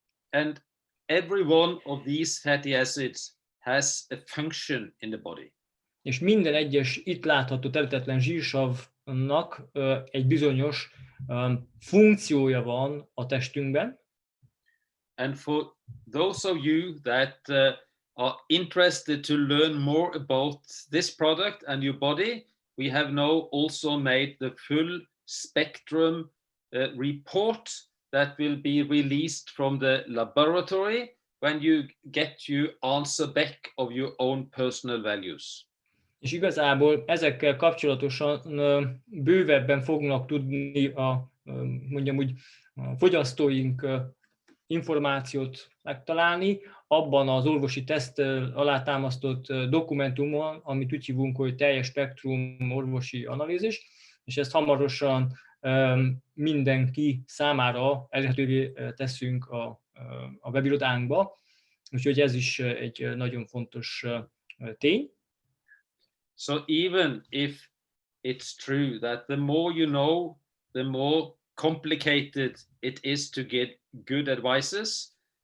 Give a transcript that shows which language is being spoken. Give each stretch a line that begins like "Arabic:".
English: And every one of these fatty acids has a function in the body.
Hungarian: És minden egyes itt látható területen zsírsavnak egy bizonyos funkciója van a testünkben.
English: And for those of you that are interested to learn more about this product and your body, we have now also made the full spectrum report that will be released from the laboratory when you get your answer back of your own personal values.
Hungarian: És igazából ezekkel kapcsolatosan bővebben fognak tudni mondjam úgy, a fogyasztóink információt megtalálni abban az orvosi teszttel alátámasztott dokumentumon, amit úgy hívunk, hogy teljes spektrum orvosi analízis, és ezt hamarosan mindenki számára elérhetővé teszünk a webirodánkba, úgyhogy ez is egy nagyon fontos tény.
English: So even if it's true that the more you know, the more complicated it is to get good advices.